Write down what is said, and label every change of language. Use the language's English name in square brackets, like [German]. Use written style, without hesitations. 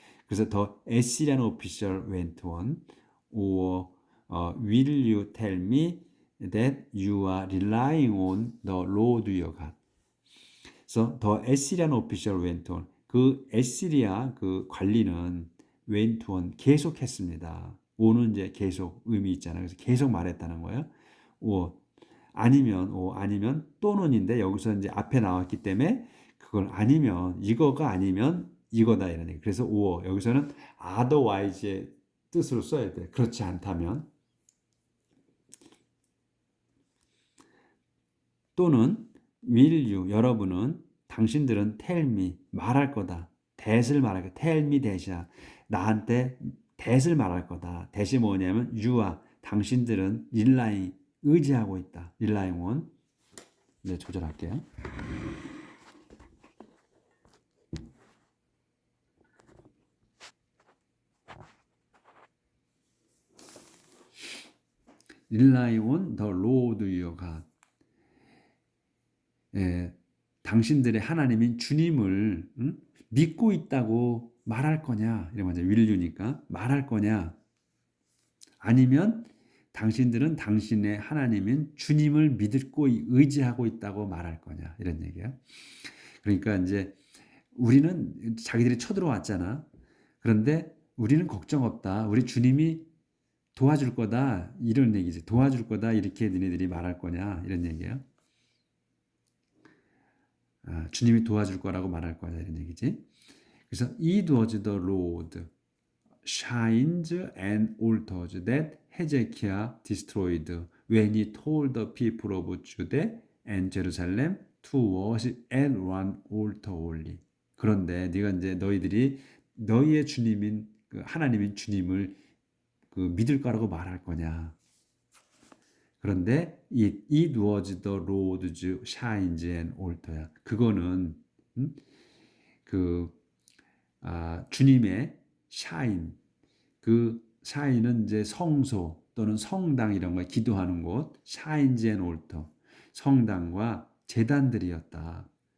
[Korean] 그래서 더 [English] Assyrian official went on or will you tell me that you are relying on the Lord your God? [Korean] 그래서 더 [English] Assyrian official went on [Korean] 그 에시리아 그 관리는 went on 계속했습니다. 오는 이제 계속 의미 있잖아요. 그래서 계속 말했다는 거예요. 오 아니면 또는인데 여기서 이제 앞에 나왔기 때문에 그걸 아니면 이거가 아니면 이거다 이런 얘기. 그래서 or 여기서는 otherwise의 뜻으로 써야 돼. 그렇지 않다면 또는 [English] will you [Korean] 여러분은 당신들은 [English] tell me [Korean] 말할 거다. that을 말할 거다. [English] tell me that [Korean] 이야. 나한테 that을 말할 거다. that이 뭐냐면 you와 당신들은 [English] relying [Korean] 의지하고 있다. relying on 네, 조절할게요. [English] rely on the Lord your God. [Korean] 예, 당신들의 하나님인 주님을 믿고 있다고 말할 거냐? 이런 거죠. [English] will you [Korean] 니까 말할 거냐? 아니면 당신들은 당신의 하나님인 주님을 믿고 의지하고 있다고 말할 거냐? 이런 얘기예요. 그러니까 이제 우리는 자기들이 쳐들어왔잖아. 그런데 우리는 걱정 없다. 우리 주님이 도와줄 거다. 이런 얘기지. 도와줄 거다. 이렇게 너네들이 말할 거냐? 이런 얘기예요. 주님이 도와줄 거라고 말할 거냐 이런 얘기지. [English] 그래서 it was the Lord shines and altars that Hezekiah destroyed when he told the people of Judah and Jerusalem to worship at one altar only. [Korean] 그런데 네가 이제 너희들이 너희의 주님인 그 하나님인 주님을 그 믿을 거라고 말할 거냐? 그런데 [English] it was the Lord's shines and altar야. [Korean] 그거는 그 주님의 샤인 그 샤인은 이제 성소 또는 성당 이런 거 기도하는 곳 샤인즈 앤 올터 성당과 제단들이었다.